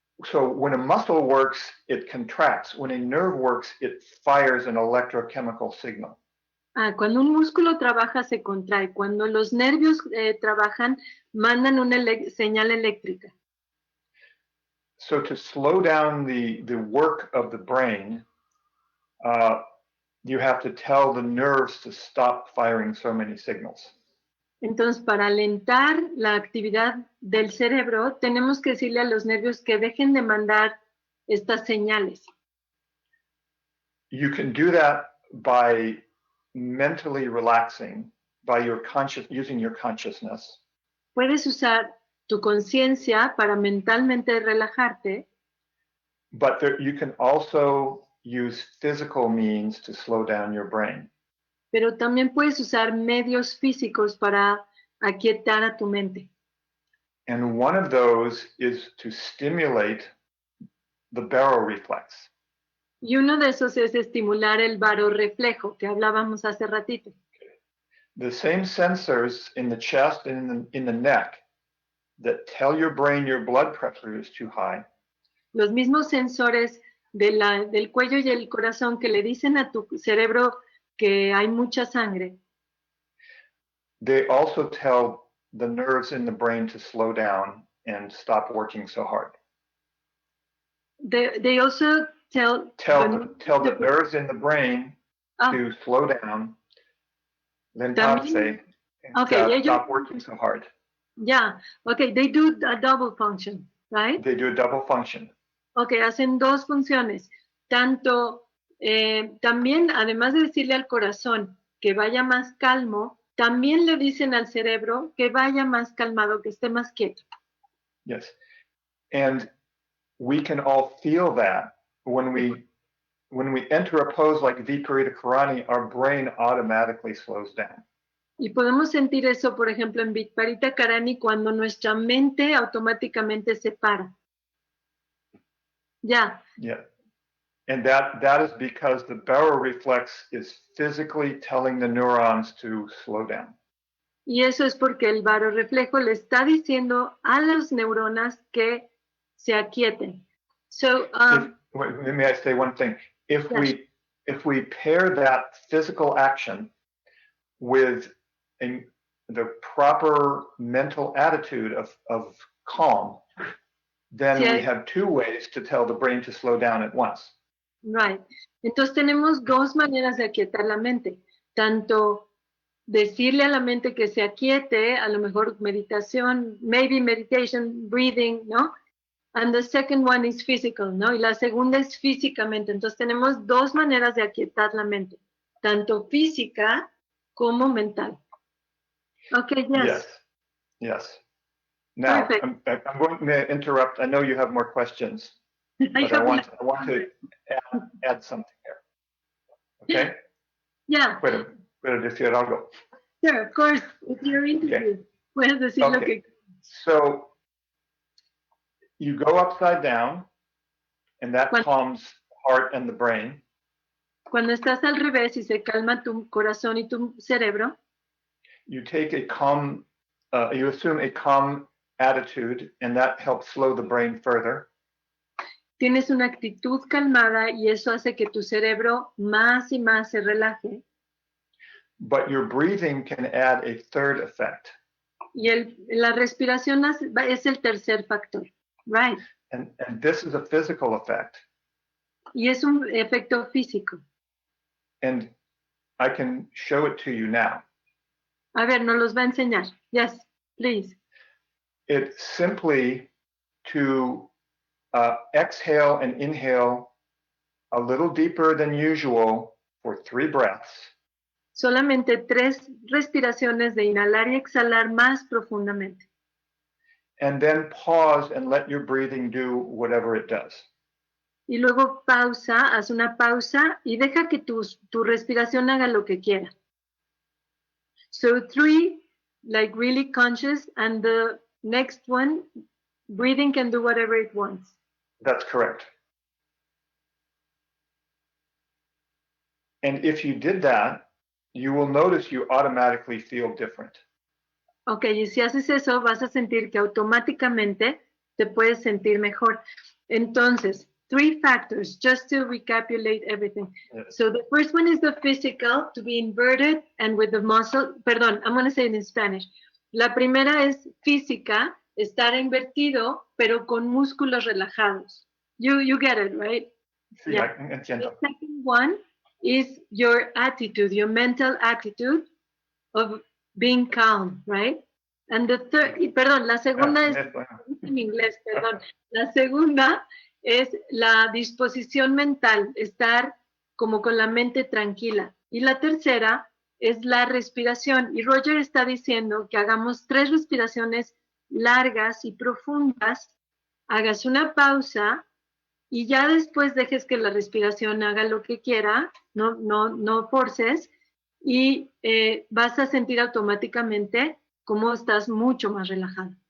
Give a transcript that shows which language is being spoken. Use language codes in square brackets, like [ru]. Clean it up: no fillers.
[en] So when a muscle works, it contracts. When a nerve works, it fires an electrochemical signal. [es] Cuando un músculo trabaja, se contrae. Cuando los nervios trabajan, mandan una señal eléctrica. [en] So to slow down the work of the brain, you have to tell the nerves to stop firing so many signals. [es] Entonces, para alentar la actividad del cerebro, tenemos que decirle a los nervios que dejen de mandar estas señales. [en] You can do that by mentally relaxing, by using your consciousness. [es] Puedes usar tu conciencia para mentalmente relajarte. [en] But you can also use physical means to slow down your brain. [es] Pero también puedes usar medios físicos para aquietar a tu mente. [en] And one of those is to stimulate the baroreflex. [es] Y uno de esos es estimular el barorreflejo que hablábamos hace ratito. [en] The same sensors in the chest and in the neck that tell your brain your blood pressure is too high. [es] Los mismos sensores del cuello y el corazón que le dicen a tu cerebro que hay mucha sangre. [en] They also tell the nerves in the brain to slow down and stop working so hard. They also tell the nerves in the brain to slow down, [es] lentarse, [en] and stop working so hard. Yeah, okay, they do a double function, right? They do a double function. [es] Okay, hacen dos funciones. Tanto, también, además de decirle al corazón que vaya más calmo, también le dicen al cerebro que vaya más calmado, que esté más quieto. [en] Yes, and we can all feel that when we enter a pose like Viparita Karani, our brain automatically slows down. [es] Y podemos sentir eso, por ejemplo, en Viparita Karani, cuando nuestra mente automáticamente se para. [en] Yeah. Yeah. And that is because the baroreflex is physically telling the neurons to slow down. [es] Y eso es porque el barorreflejo le está diciendo a las neuronas que se aquieten. [en] So, let me say one thing. If we pair that physical action with the proper mental attitude of calm, then we have two ways to tell the brain to slow down at once. Right. [es] Entonces tenemos dos maneras de aquietar la mente. tanto decirle a la mente que se aquiete, a lo mejor meditación, [en] maybe meditation, breathing, [es] ¿no? [en] And the second one is physical, ¿no? [es] Y la segunda es físicamente. Entonces tenemos dos maneras de aquietar la mente, tanto física como mental. [en] Okay, yes. Yes. Now, Perfect. I'm going to interrupt. I know you have more questions, but I want to add something here. Okay? Yeah. [es] Puedo decir algo. [en] Sure, of course. It's your interview. Okay. [es] Puedes decir lo que... [en] So, you go upside down, and that calms the heart and the brain. [es] Cuando estás al revés y se calma tu corazón y tu cerebro, [en] you take a calm, you assume a calm attitude, and that helps slow the brain further. [es] Tienes una actitud calmada y eso hace que tu cerebro más y más se relaje. [en] But your breathing can add a third effect. [es] Y la respiración es el tercer factor, right? [en] And this is a physical effect. [es] Y es un efecto físico. [en] And I can show it to you now. [es] A ver, nos los va a enseñar. [en] Yes, please. It's simply to exhale and inhale a little deeper than usual for 3 breaths. [es] Solamente 3 respiraciones de inhalar y exhalar más profundamente. [en] And then pause and let your breathing do whatever it does. [es] Y luego haz una pausa y deja que tu respiración haga lo que quiera. [en] So 3, like really conscious, and the next one, breathing can do whatever it wants. That's correct. And if you did that, you will notice you automatically feel different. [es] Okay, y si haces eso, vas a sentir que automáticamente te puedes sentir mejor. [en] Entonces, 3 factors, just to recapitulate everything. Yes. So the first one is the physical, to be inverted and with the muscle. Perdón, I'm going to say it in Spanish. [es] La primera es física, estar invertido, pero con músculos relajados. [en] You get it, right? [es] Sí, [en] Yeah. [es] entiendo. [en] The second one is your attitude, your mental attitude of being calm, right? And the third, [es] perdón, la segunda es en inglés, perdón. La segunda es la disposición mental, estar como con la mente tranquila. Y la tercera es la respiración. Y Roger está diciendo que hagamos 3 respiraciones largas y profundas, hagas una pausa y ya después dejes que la respiración haga lo que quiera, no forces, y vas a sentir automáticamente cómo estás mucho más relajado.